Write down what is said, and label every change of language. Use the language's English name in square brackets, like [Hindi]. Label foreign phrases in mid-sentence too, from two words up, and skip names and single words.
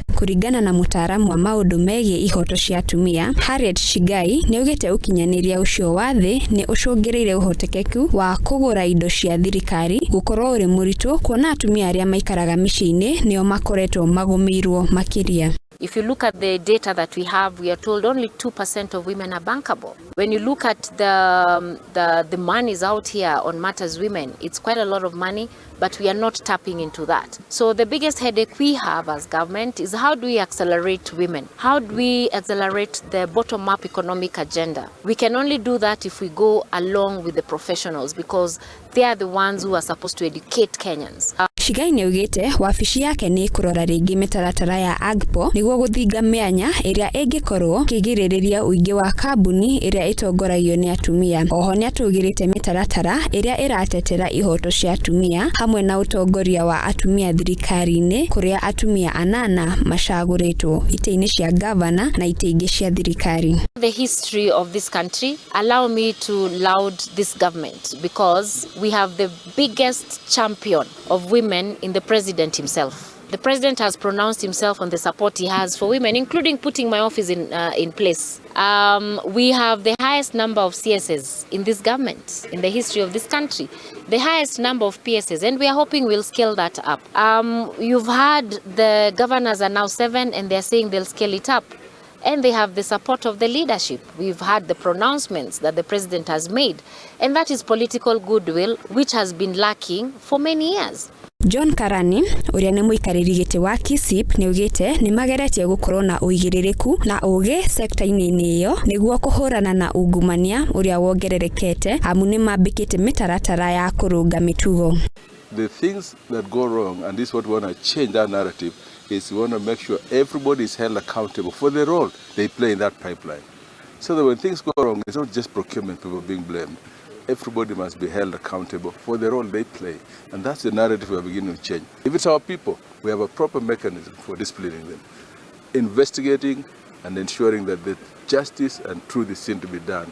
[Kikuyu] Kuringana na Mutaaramu wa maundu megie ihoto cia atumia, Harriet Chiggai ni ugite ukinyaniria ucio wa thi ni ucungireire uhotekeku wa kugura indo cia thirikari gukorwo uri muritu kuona atumia aria maikaraga miciini nio makoretwo magumirwo makiria. [English] If you look at the data that we have, we are told only 2% of women are bankable. When you look at the monies out here on Matters Women, it's quite a lot of money, but we are not tapping into that. So the biggest headache we have as government is how do we accelerate women? How do we accelerate the bottom-up economic agenda? We can only do that if we go along with the professionals because they are the ones who are supposed to educate Kenyans. [Kikuyu] Chiggai ni ugite wabici yake ni kurora ringi mitaratara ya agpo niguo guthinga mianya iria ingikorwo kigiririria uingi wa kambuni iria itongoragio ni atumia. Oho ni atugirite mitaratara iria iratetetra ihoto cia atumia hamwe na utongoria wa atumia thirikari-ini kuria atumia 8 macaguritwo itiini cia ngabana na itiingi cia thirikari. [English] The history of this country allow me to laud this government because we have the biggest champion of women in the president himself. The president has pronounced himself on the support he has for women, including putting my office in place. We have the highest number of CSs in this government, in the history of this country, the highest number of PSs, and we are hoping we'll scale that up. You've heard the governors are now 7 and they're saying they'll scale it up. And they have the support of the leadership. We've had the pronouncements that the president has made, and that is political goodwill, which has been lacking for many years. [Kikuyu] John Karani, uria ni muikariri giti wa KISIP, ni ugite ni mageretie gukorwo na uigiririku na uge sekta-ini iyo niguo kuhurana na ungumania uria wongererekete amu ni mambikite mitaratara ya kurunga mitugo. [English] The things that go wrong, and this is what we want to change that narrative, is we want to make sure everybody is held accountable for the role they play in that pipeline. So that when things go wrong, it's not just procurement people being blamed. Everybody must be held accountable for the role they play. And that's the narrative we are beginning to change. If it's our people, we have a proper mechanism for disciplining them, investigating and ensuring that the justice and truth is seen to be done.